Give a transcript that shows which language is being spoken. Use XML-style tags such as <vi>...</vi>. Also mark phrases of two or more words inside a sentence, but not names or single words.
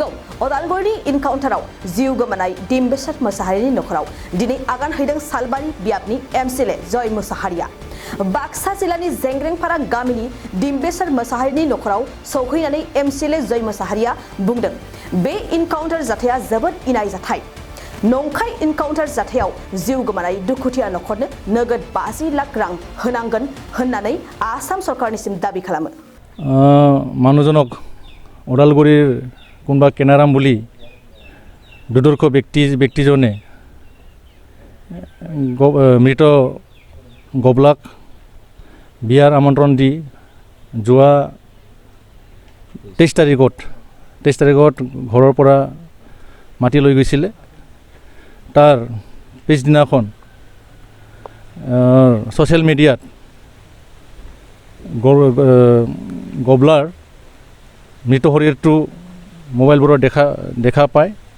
<brx>अदालगुरिनि इनकाउन्टाराव जिउ गोमानाय डिम्बेश्वर मोसाहारिनि नखराव दिनै आगान हैदों सालबारि बियाबनि एमसिएलए जय मोसाहारिया बाक्सा जिल्लानि जेंग्रेंपारा गामिनि डिम्बेश्वर मोसाहारिनि नखराव सौहैनानै एमसिएलए जय मोसाहारिया बुंदों बे इनकाउन्टार जाथाया जोबोद इनाय जाथाय नंखाय इनकाउन्टार जाथायाव जिउ गोमानाय दुखुथिया नखरनो नोगोद 50 लाख रां होनांगोन होननानै आसाम सरकारनिसिम दाबि खालामो</brx> <as>মানুহজনক ওদালগুৰিৰ কোনবা কেনাৰাম বুলি দুদৰ্শ ব্যক্তিজনে মৃত গবলাক বিয়াৰ আমন্ত্ৰণ দি যোৱা 23 তাৰিখত ঘৰৰ পৰা মাটি লৈ গৈছিলে তাৰ পিছদিনাখন সোশ্যাল মিডিয়াত গবলাৰ মৃত শৰীৰটো মোবাইলবোৰত দেখা পায়</as>